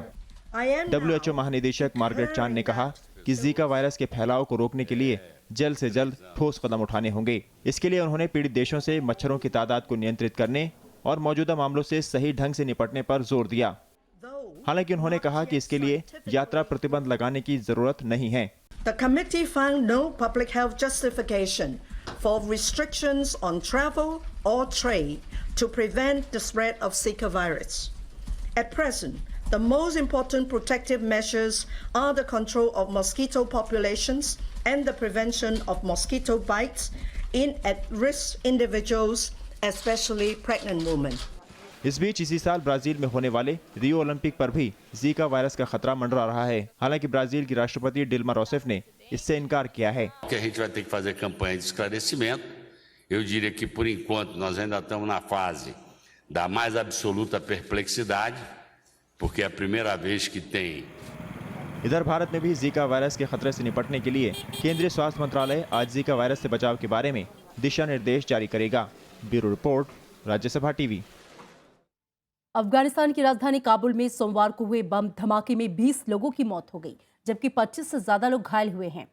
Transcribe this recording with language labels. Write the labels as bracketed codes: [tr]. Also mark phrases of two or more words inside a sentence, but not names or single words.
[hi] WHO महानिदेशक मार्गरेट चान ने कहा कि जीका वायरस के फैलाव को रोकने के लिए जल्द से जल्द ठोस कदम उठाने होंगे। इसके लिए उन्होंने पीड़ित देशों से मच्छरों की तादाद को नियंत्रित करने और मौजूदा मामलों से सही ढंग से निपटने पर जोर दिया। हालांकि उन्होंने कहा कि इसके लिए यात्रा प्रतिबंध लगाने की जरूरत नहीं है। [en] The committee found no public health justification for restrictions on travel or trade to prevent the spread of Zika virus. At present, the most important protective measures are the control of mosquito populations and the prevention of mosquito bites in at-risk individuals, especially pregnant women. [hi] इस बीच इसी साल ब्राजील में होने वाले रियो ओलंपिक पर भी जीका वायरस का खतरा मंडरा रहा है। हालांकि ब्राजील की राष्ट्रपति डिल्मा रोसेफ ने इससे इनकार किया है। [pt] Que a gente vai ter que fazer campanha de esclarecimento Eu diria que, por enquanto, nós ainda estamos na fase da mais absoluta perplexidade, porque é a primeira vez que tem. [hi] इधर भारत में भी जीका वायरस के खतरे से निपटने के लिए केंद्रीय स्वास्थ्य मंत्रालय आज जीका वायरस से बचाव के बारे में दिशा निर्देश जारी करेगा। ब्यूरो रिपोर्ट, राज्यसभा टीवी। अफगानिस्तान की राजधानी काबुल में सोमवार को हुए बम धमाके में 20 लोगों की मौत हो गई, जबकि 25 से ज्यादा लोग घायल हुए हैं।